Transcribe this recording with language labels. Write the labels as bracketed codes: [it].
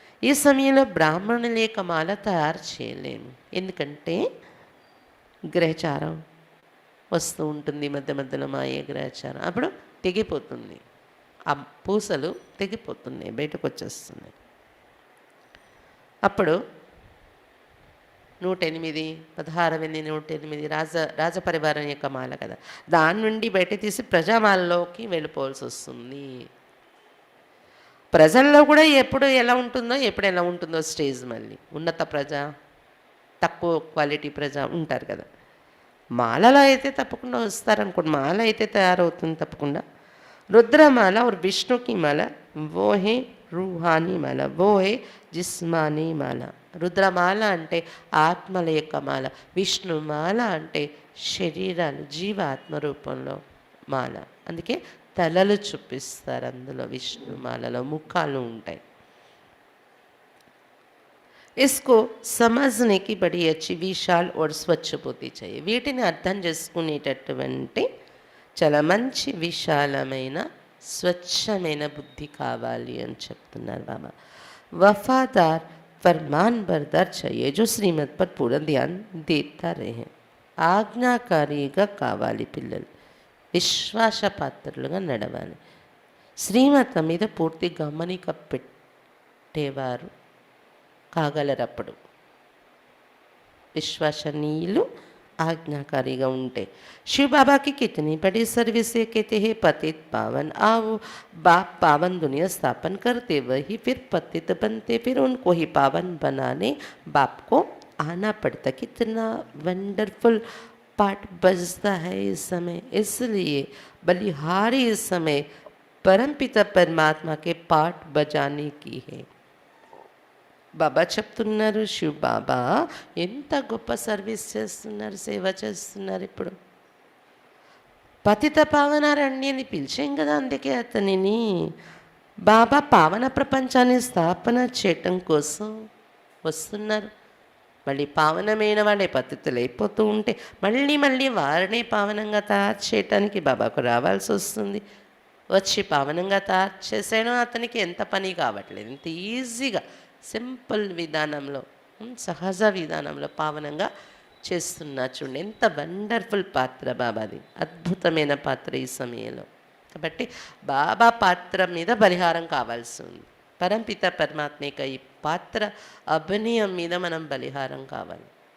[te] ఈ సమయంలో బ్రాహ్మణుల యొక్క మాల తయారు చేయలేము, ఎందుకంటే గ్రహచారం వస్తూ ఉంటుంది మధ్య మధ్యలో, మాయ గ్రహచారం. అప్పుడు తెగిపోతుంది, ఆ పూసలు తెగిపోతున్నాయి, బయటకు వచ్చేస్తున్నాయి. అప్పుడు 108, 16, 108 రాజపరివారం యొక్క మాల కదా, దాని నుండి బయట తీసి ప్రజామాలలోకి వెళ్ళిపోవాల్సి వస్తుంది. ప్రజల్లో కూడా ఎప్పుడు ఎలా ఉంటుందో స్టేజ్ మళ్ళీ ఉన్నత ప్రజ, తక్కువ క్వాలిటీ ప్రజ ఉంటారు కదా. మాలలో అయితే తప్పకుండా వస్తారనుకోండి, మాల అయితే తయారవుతుంది తప్పకుండా. [hi] रुद्रमाला और विष्णु की माला वो है रूहानी माला, वो है जिस्मानी माला. [te] రుద్రమాల అంటే ఆత్మల యొక్క మాల, విష్ణుమాల అంటే శరీరాలు, జీవాత్మ రూపంలో మాల. అందుకే తలలు చూపిస్తారు అందులో, విష్ణుమాలలో ముఖాలు ఉంటాయి. [hi] इसको समझने की बड़ी अच्छी विशाल और स्वच्छ बुद्धि चाहिए. [te] వీటిని అర్థం చేసుకునేటటువంటి చాలా మంచి విశాలమైన స్వచ్ఛమైన బుద్ధి కావాలి అని చెప్తున్నారు బాబా. [hi] वफादार फरमान बरदार चाहिए जो श्रीमत पर पूरा ध्यान देता रहे. [te] ఆజ్ఞాకారిగా కావాలి పిల్లలు, విశ్వాసపాత్రులుగా నడవాలి. శ్రీమతం మీద పూర్తి గమనిక పెట్టేవారు కాగలరప్పుడు. విశ్వసనీయులు, ఆజ్ఞాకారిగా ఉంటే. [hi] शिव बाबा की कितनी बड़ी सर्विस है, कहते हैं पतित पावन आओ. बाप पावन दुनिया स्थापन करते, वही फिर पतित बनते, फिर उनको ही पावन बनाने बाप को आना पड़ता. कितना वंडरफुल पार्ट बजता है इस समय. इसलिए बलिहारी इस समय परमपिता परमात्मा के पार्ट बजाने की है. [te] బాబా చెప్తున్నారు, శివ్ బాబా ఎంత గొప్ప సర్వీస్ చేస్తున్నారు, సేవ చేస్తున్నారు. ఇప్పుడు పతిత పావనారణ్య అని పిలిచాం కదా, అందుకే అతనిని బాబా పావన ప్రపంచాన్ని స్థాపన చేయటం కోసం వస్తున్నారు. మళ్ళీ పావనమైన వాళ్ళే పతితులు అయిపోతూ ఉంటే మళ్ళీ మళ్ళీ వారిని పావనంగా తయారు చేయటానికి బాబాకు రావాల్సి వస్తుంది. వచ్చి పావనంగా తయారు చేసానో అతనికి ఎంత పని కావట్లేదు. ఇంత ఈజీగా సింపుల్ విధానంలో సహజ విధానంలో పావనంగా చేస్తున్నా. చూడండి ఎంత వండర్ఫుల్ పాత్ర బాబాది, అద్భుతమైన పాత్ర ఈ సమయంలో. కాబట్టి బాబా పాత్ర మీద బలిహారం కావాల్సి ఉంది. [hi] परमपिता परमात्मा का ये पात्र अभिनय [te] మీద మనం బలిహారం కావాలి.